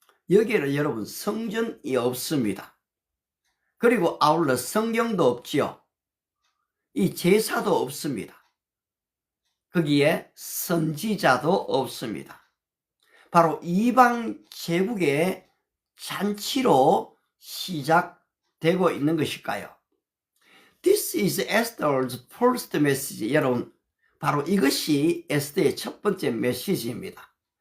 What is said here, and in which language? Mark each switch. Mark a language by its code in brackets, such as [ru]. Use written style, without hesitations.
[ko] 여기에는 여러분 성전이 없습니다. 그리고 아울러 성경도 없지요. 이 제사도 없습니다. 거기에 선지자도 없습니다. 바로 이방 제국의 잔치로 시작되고 있는 것일까요? [en] This is Esther's first message. [ko] 여러분, 바로 이것이 에스더의 첫 번째 메시지입니다.